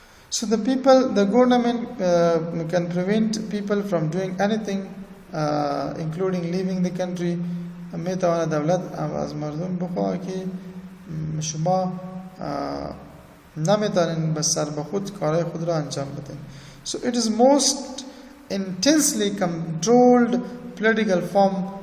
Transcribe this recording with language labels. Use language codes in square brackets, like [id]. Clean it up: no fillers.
[en] So the government can prevent people from doing anything, including leaving the country. [fa] میتواند دولت از مردم بخواه که شما نمیتونین به سر به خود کارهای خود را انجام بدین. [en] So it is most intensely controlled political form.